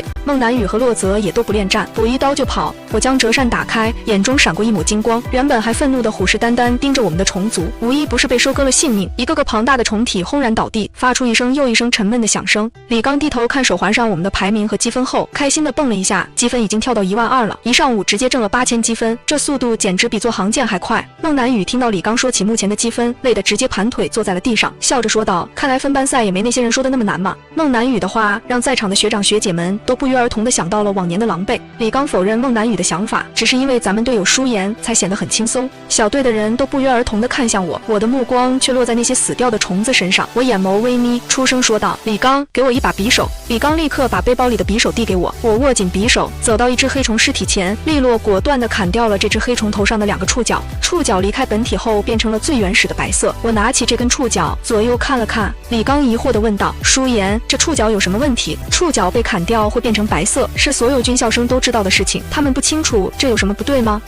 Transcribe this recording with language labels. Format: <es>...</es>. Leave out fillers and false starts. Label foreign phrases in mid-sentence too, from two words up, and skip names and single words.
<zh>孟南雨和洛澤也都不戀戰，我一刀就跑。我將折扇打開，眼中閃過一抹金光，原本還憤怒的虎視眈眈盯着我們的蟲族，無一不是被收割了性命。一個個龐大的蟲體轟然倒地，發出一聲又一聲沉悶的響聲。李剛低頭看手環上我們的排名和積分後，開心地蹦了一下，積分已經跳到12000了，一上午直接掙了8000積分，這速度簡直比坐航舰還快。孟南雨聽到李剛說起目前的積分，累得直接盤腿坐在了地上，笑着說道：“看來分班賽也沒那些人說的那麼難嘛。” 孟南雨的話讓在場的學長學姐們都不約而同地想到了往年的狼狽。李剛否認孟南雨的想法，只是因為咱們隊友舒言才顯得很輕鬆。小隊的人都不约而同地看向我，我的目光卻落在那些死掉的蟲子身上。我眼眸微眯，出聲說道：“李剛，給我一把匕首。” 李剛立刻把背包裡的匕首遞給我，我握緊匕首，走到一只黑虫屍體前，利落果斷地砍掉了這只黑蟲頭上的2個觸角。觸角離開本體後變成了最原始的白色。我拿起這根觸角，左右看了看。李剛疑惑地問道：“舒言，這觸角有什麼問題？觸角被砍掉會變成白色，是所有軍校生都知道的事情，他們不清楚這有什麼不對嗎？”</zh>